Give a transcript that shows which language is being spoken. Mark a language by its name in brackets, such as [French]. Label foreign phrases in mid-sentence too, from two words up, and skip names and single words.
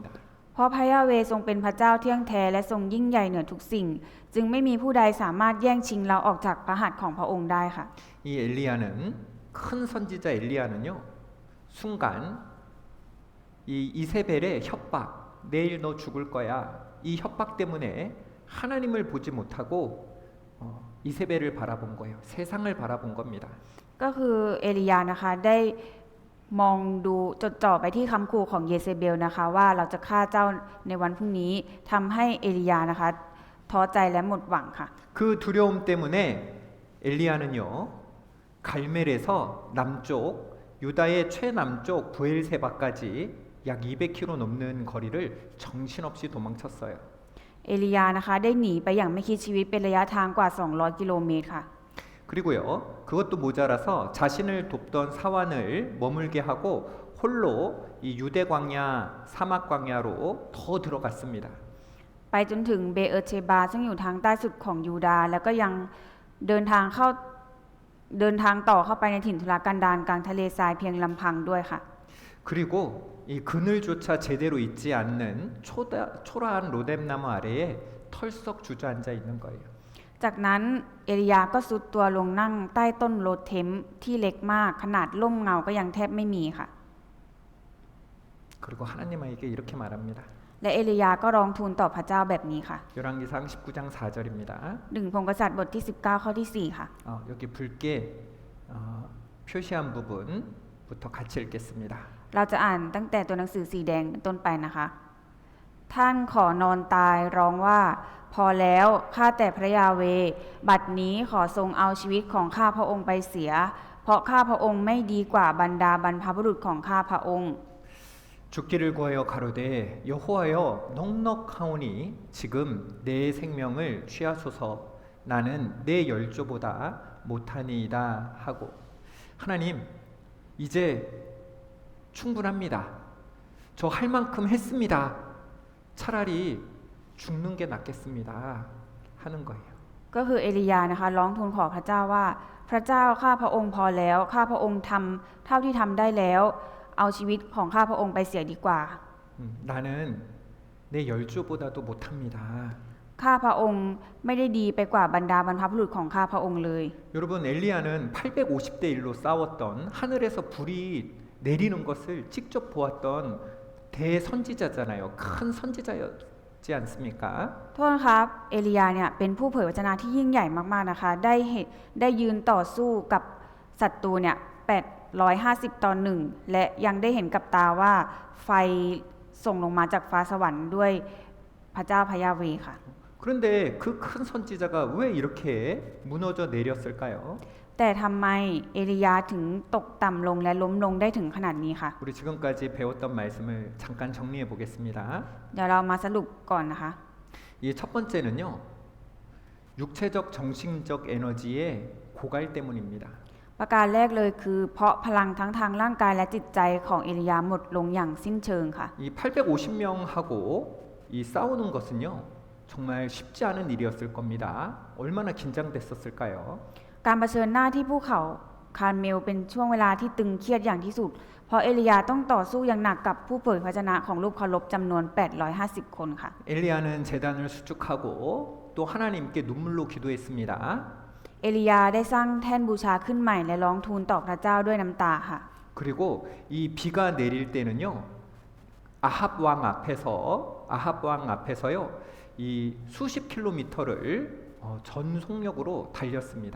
[Thai] เพราะพระยาเวห์ทรงเป็นพระเจ้าเที่ยงแท้และทรงยิ่งใหญ่เหนือทุกสิ่ง จึงไม่มีผู้ใดสามารถแย่งชิงเราออกจากพระหัตถ์ของพระองค์ได้ค่ะ [Korean] 이 엘리야는 큰 선지자 엘리야는요 순간 이 이세벨의 협박 내일 너 죽을 거야 이 협박 때문에 하나님을 보지 못하고 이세벨을 바라본 거예요. 세상을 바라본 겁니다. [Thai] ก็คือเอลียานะคะได้มองดูจดจ่อไปที่คำขู่ของเยเซเบลนะคะว่าเราจะฆ่าเจ้าในวันพรุ่งนี้ทำให้เอลียานะคะท้อใจและหมดหวังค่ะ [Korean] 그 두려움 때문에 엘리야는요 갈멜에서 남쪽 유다의 최남쪽 부엘세바까지 약 200km 넘는 거리를 정신없이 도망쳤어요. [Thai] เอลียานะคะได้หนีไปอย่างไม่คิดชีวิตเป็นระยะทางกว่า200 กิโลเมตรค่ะ [Korean] 그리고요 그것도 모자라서 자신을 돕던 사환을 머물게 하고 홀로 이 유대 광야 사막 광야로 더 들어갔습니다. [Thai] ไปจนถึงเบเอร์เชบาซึ่งอยู่ทางใต้สุดของยูดาห์แล้วก็ยังเดินทางต่อเข้าไปในถิ่นทุรกันดารกลางทะเลทรายเพียงลำพังด้วยค่ะ [Korean] 그리고 이 그늘조차 제대로 있지 않는 초라한 로뎀나무 아래에 털썩 주저앉아 있는 거예요. [Thai] จากนั้นเอลียาก็สุดตัวลงนั่งใต้ต้นโรเทมที่เล็กมากขนาดร่มเงาก็ยังแทบไม่มีค่ะ [Korean] 그리고 하나님에게 이렇게 말합니다. [Thai] และเอลียาก็ร้องทูลต่อพระเจ้าแบบนี้ค่ะ [Korean] 열왕기상 19장 4절입니다. [Thai] 1 พงศ์กษัตริย์บทที่19ข้อที่4ค่ะ [Korean] 여기 붉게 표시한 부분부터 같이 읽겠습니다. [Thai] เราจะอ่านตั้งแต่ตัวหนังสือสีแดงเป็นต้นไปนะคะ ท่านขอนอนตายร้องว่าพอแล้วข้าแต่พระยาเวห์บัดนี้ขอทรงเอาชีวิตของข้าพระองค์ไปเสีย เพราะข้าพระองค์ไม่ดีกว่าบรรดาบรรพบุรุษของข้าพระองค์ [Korean] 죽기를 구하여 가로되 여호와여 넉넉하오니 지금 내 생명을 취하소서 나는 내 열조보다 못하니이다 하고 하나님 이제 충분합니다. 저 할 만큼 했습니다. 차라리 죽는 게 낫겠습니다. 하는 거예요. [Thai] ก็คือเอลียานะคะร้องทูลขอพระเจ้าว่าพระเจ้าข้าพระองค์พอแล้วข้าพระองค์ทำเท่าที่ทำได้แล้วเอาชีวิตของข้าพระองค์ไปเสียดีกว่า [Korean] 나는 내 열조보다도 못합니다. [Thai] ข้าพระองค์ไม่ได้ดีไปกว่าบรรดาบรรพบุรุษของข้าพระองค์เลย [Korean] 여러분 엘리야는 850대 1로 싸웠던 하늘에서 불이 내리는 것을 직접 보았던 대선지자잖아요. 큰 선지자였지 않습니까? [Thai] โทษนะครับเอลียาเนี่ยเป็นผู้เผยวจนะที่ยิ่งใหญ่มากๆนะคะได้ยืนต่อสู้กับศัตรูเนี่ย850ต่อ1และยังได้เห็นกับตาว่าไฟส่งลงมาจากฟ้าสวรรค์ด้วยพระเจ้าพระยาเวห์ค่ะ [Korean] 그런데 그 큰 선지자가 왜 이렇게 무너져 내렸을까요? [Thai] แต่ทำไมเอลียาถึงตกต่ำลงและล้มลงได้ถึงขนาดนี้ค่ะ [Korean] 우리 지금까지 배웠던 말씀을 잠깐 정리해 보겠습니다. [Thai] เดี๋ยวเรามาสรุปก่อนนะคะ [Korean] 이 첫 번째는요. 육체적 정신적 에너지의 고갈 때문입니다. [Thai] ประการแรกเลยคือเพราะพลังทั้งทางร่างกายและจิตใจของเอลียาหมดลงอย่างสิ้นเชิงค่ะ [Korean] 이 850명하고 이 싸우는 것은요. 정말 쉽지 않은 일이었을 겁니다. 얼마나 긴장됐었을까요? [Thai] การเผชิญหน้าที่ภูเขาคาร์เมลเป็นช่วงเวลาที่ตึงเครียดอย่างที่สุด เพราะเอลียาต้องต่อสู้อย่างหนักกับผู้เผยพระชนะของรูปเคารพจำนวน850คนค่ะ [Korean] 엘리야는 제단을 수축하고 또 하나님께 눈물로 기도했습니다. [Thai] เอลียาได้สร้างแท่นบูชาขึ้นใหม่และร้องทูลต่อพระเจ้าด้วยน้ำตาค่ะ [Korean] 그리고 이 비가 내릴 때는요. 아합 왕 앞에서요. 이 수십 킬로미터를 전속력으로 달렸습니다.